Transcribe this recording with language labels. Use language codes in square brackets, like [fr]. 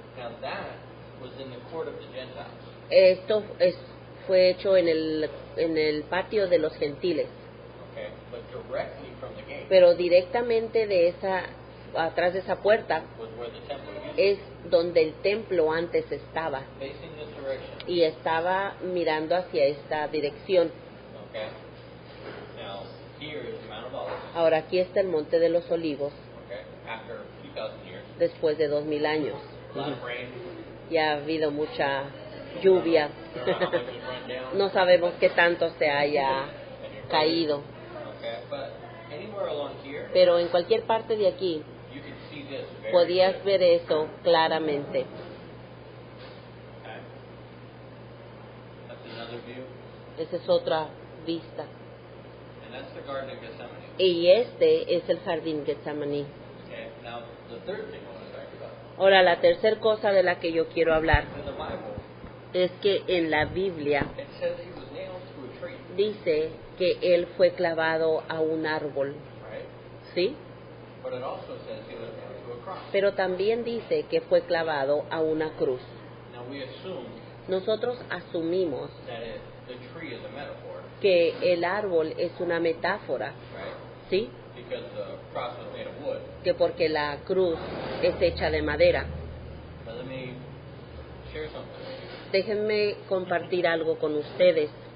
[en] Now that was in the court of the Gentiles. [es] esto fue hecho en el patio de los gentiles. [en] Okay. But directly from the gate [es] Pero directamente atrás de esa puerta [en] was where the temple used to [es] es donde el templo antes estaba. [en] be, facing this direction. [es] Y estaba mirando hacia esta dirección. [en] Okay. Now here is the Mount of Olives. [es] Ahora aquí está el Monte de los Olivos, [en] Okay. After 2,000 years. [es] después de 2000 años. [en] A lot of rain. [es] Ya ha habido mucha lluvia. [en] I don't know how much was run down. [es] No sabemos qué tanto se haya [en] And you're [es] caído. [en] Okay. But anywhere along here, [es] Pero en cualquier parte de aquí [en] you can see this very [es] podías [en] good. [es] ver eso claramente. [en] Okay. That's another view. [es] Esa es otra vista. [en] And that's the Garden of Gethsemane. [es] Y este es el jardín Getsemaní. [en] Okay. Now the third thing I want to talk about. [es] Ahora, la tercera cosa de la que yo quiero hablar [en] In the Bible, [es] es que en la Biblia [en] it says he was nailed to a tree. [es] dice que él fue clavado a un árbol, [en] Right? [es] ¿sí? [en] But it also says he was nailed to a cross. [es] Pero también dice que fue clavado a una cruz. [en] Now we assume [es] Nosotros asumimos [en] that the tree is a metaphor, [es] que el árbol es una metáfora, [en] right? [es] ¿sí? [en] Because the cross was made of wood. [es] Que porque la cruz es hecha de madera. [en] But let me share something with you. [es] Déjenme compartir algo con ustedes.